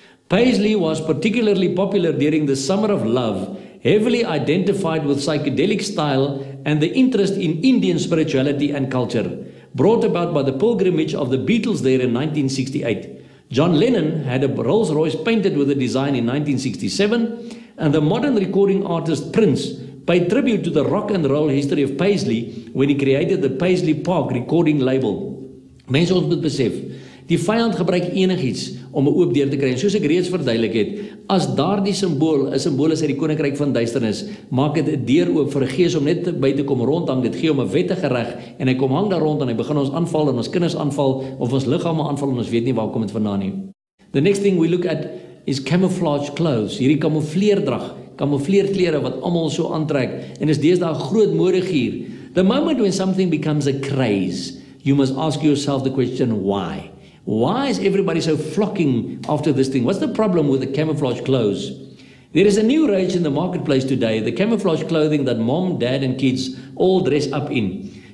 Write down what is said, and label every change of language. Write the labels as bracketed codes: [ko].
[en] Paisley was particularly popular during the Summer of Love, heavily identified with psychedelic style and the interest in Indian spirituality and culture, brought about by the pilgrimage of the Beatles there in 1968. John Lennon had a Rolls-Royce painted with the design in 1967, and the modern recording artist Prince paid tribute to the rock and roll history of Paisley when he created the Paisley Park recording label. [af] Mense, ons moet besef, die vyand gebruik enigiets om 'n oop deur te kry. En soos ek reeds verduidelik het, as daardie simbool 'n simbool is uit die koninkryk van duisternis, maak dit 'n deur oop vir 'n gees om net by te kom rondhang. Dit gee hom 'n wettige reg en hy kom hang daar rond en hy begin ons aanval en ons kinders aanval of ons liggame aanval en ons weet nie waar kom dit vandaan nie. [en] The next thing we look at is camouflage clothes. [af] Hierdie kamoufleerdrag, kamoufleerklere wat almal so aantrek en is deesdae 'n groot modegier. [en] The moment when something becomes a craze, you must ask yourself the question, why? Why is everybody so flocking after this thing? What's the problem with the camouflage clothes? There is a new rage in the marketplace today, the camouflage clothing that mom, dad and kids all dress up in.